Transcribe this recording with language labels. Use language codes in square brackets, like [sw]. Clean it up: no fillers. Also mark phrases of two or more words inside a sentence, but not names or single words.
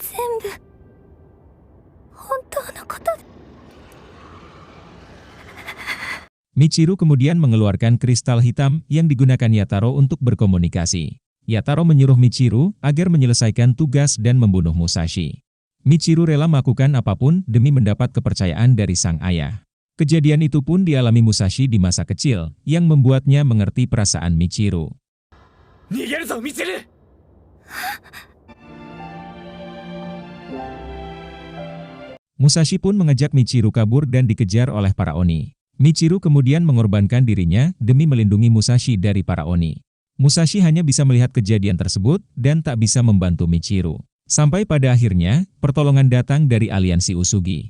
[id] Michiru kemudian mengeluarkan kristal hitam yang digunakan Yataro untuk berkomunikasi. Yataro menyuruh Michiru agar menyelesaikan tugas dan membunuh Musashi. Michiru rela melakukan apapun demi mendapat kepercayaan dari sang ayah. Kejadian itu pun dialami Musashi di masa kecil, yang membuatnya mengerti perasaan Michiru. [ja] 逃げるぞ, Michiru! [id] Musashi pun mengajak Michiru kabur dan dikejar oleh para Oni. Michiru kemudian mengorbankan dirinya demi melindungi Musashi dari para Oni. Musashi hanya bisa melihat kejadian tersebut dan tak bisa membantu Michiru. Sampai pada akhirnya, pertolongan datang dari aliansi Usugi.